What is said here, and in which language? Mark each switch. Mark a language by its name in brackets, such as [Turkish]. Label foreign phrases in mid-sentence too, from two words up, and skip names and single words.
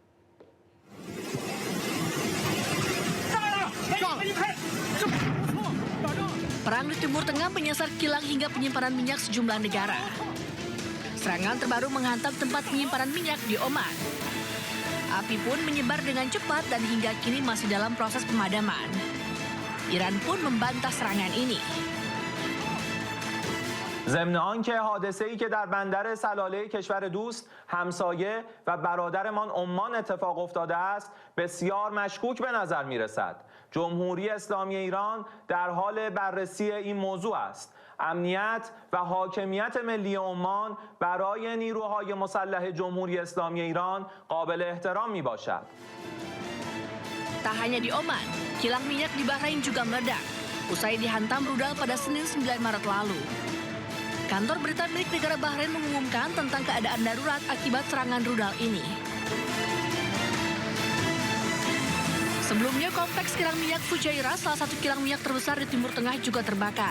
[Indonesian] Perang di Timur Tengah menyasar kilang hingga penyimpanan minyak sejumlah negara. Serangan terbaru menghantam tempat penyimpanan minyak di Oman. Api pun menyebar dengan cepat dan hingga kini masih dalam proses pemadaman. Iran pun membantah serangan ini. [Persian] ضمن آنکه حادثه‌ای که در بندر سلاله کشور دوست همسایه و برادرمان عمان اتفاق افتاده است بسیار مشکوک به نظر می‌رسد. جمهوری اسلامی ایران در حال بررسی این موضوع است. امنیت و حاکمیت ملی عمان برای نیروهای مسلح جمهوری اسلامی ایران قابل احترام میباشد. [Indonesian] Tak hanya di Oman, kilang minyak di Bahrain juga meledak usai dihantam rudal pada Senin 9 Maret lalu. Kantor berita milik negara Bahrain mengumumkan tentang keadaan darurat akibat serangan rudal ini. Sebelumnya, kompleks kilang minyak Fujairah, salah satu kilang minyak terbesar di Timur Tengah, juga terbakar.